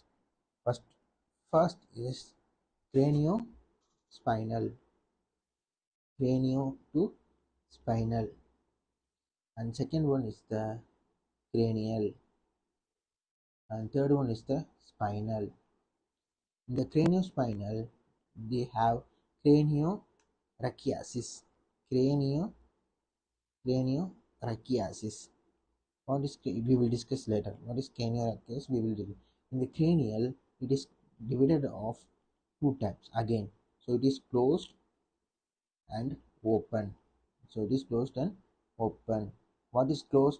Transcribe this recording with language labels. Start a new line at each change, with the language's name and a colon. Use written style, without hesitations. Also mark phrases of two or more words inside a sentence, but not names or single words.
English: First, first is craniospinal, cranio to spinal, and second one is the cranial, and third one is the spinal. In the craniospinal, they have craniorachiasis. Cranio, craniorachiasis. What is we will discuss later. What is craniorachiasis? We will do. In the cranial, it is divided of two types again. So it is closed and open. So it is closed and open. What is closed?